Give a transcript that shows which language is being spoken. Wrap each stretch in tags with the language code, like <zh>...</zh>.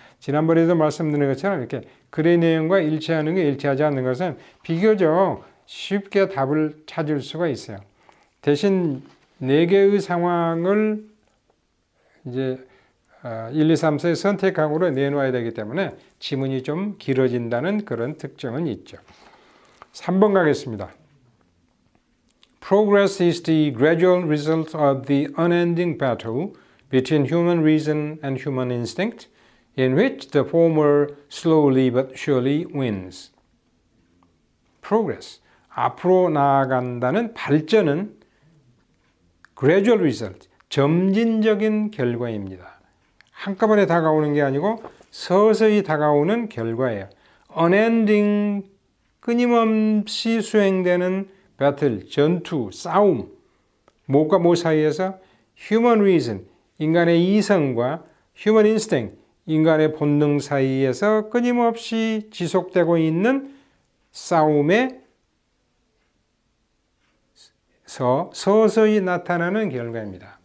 <ko>지난번에도 말씀드린 것처럼 이렇게 글의 내용과 일치하는 게 일치하지 않는 것은 비교적 쉽게 답을 찾을 수가 있어요. 대신 4개의 상황을 이제 1, 2, 3, 4의 선택항으로 내놓아야 되기 때문에 지문이 좀 길어진다는 그런 특징은 있죠. 3번 가겠습니다.</ko> <en>Progress is the gradual result of the unending battle between human reason and human instinct, in which the former slowly but surely wins.</en> <ko>Progress, 앞으로 나아간다는 발전은</ko> <en>gradual result,</en> <ko>점진적인 결과입니다. 한꺼번에 다가오는 게 아니고 서서히 다가오는 결과예요. Unending, 끊임없이 수행되는 배틀, 전투, 싸움, 무엇과 무엇 사이에서</ko> <en>human reason,</en> <ko>인간의 이성과</ko> <en>human instinct,</en> <ko>인간의 본능 사이에서 끊임없이 지속되고 있는 싸움에 서서히 나타나는 결과입니다.</ko>